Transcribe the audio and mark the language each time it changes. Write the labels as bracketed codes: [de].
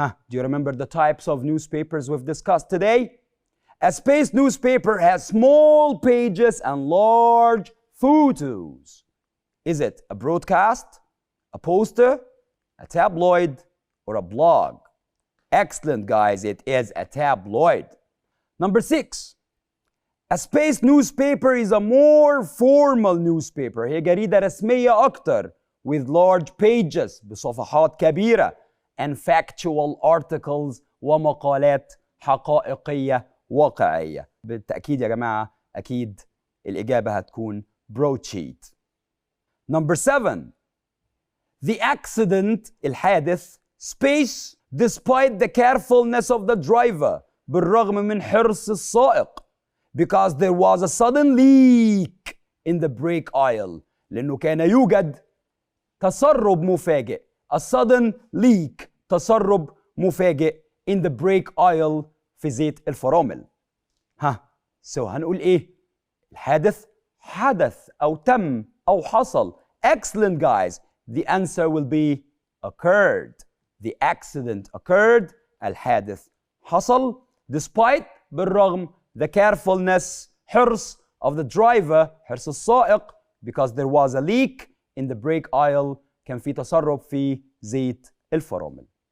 [en] Do you remember the types of newspapers we've discussed today? A spaced newspaper has small pages and large photos. Is it a broadcast, a poster, a tabloid, or a blog? Excellent, guys. It is a tabloid. Number 6. A spaced newspaper is a more formal newspaper. [ar] هي جريدة رسمية أكتر [en] with large pages [ar] بصفحات كبيرة [en] and factual articles [ar] ومقالات حقائقية واقعية. بالتأكيد يا جماعة أكيد الإجابة هتكون broadsheet. [en] Number 7. The accident الحادث space despite the carefulness of the driver [ar] بالرغم من حرص السائق [en] because there was a sudden leak in the brake aisle [ar] لأنه كان يوجد تسرب مفاجئ [en] a sudden leak تسرب مفاجئ in the brake oil [ar] في زيت الفرامل. هنقول ايه؟ الحادث حدث أو تم أو حصل. [en] Excellent guys. The answer will be occurred. The accident occurred. [ar] الحادث حصل. [en] Despite بالرغم the carefulness حرص of the driver حرص السائق because there was a leak in the brake oil [ar] كان في تسرب في زيت الفرامل.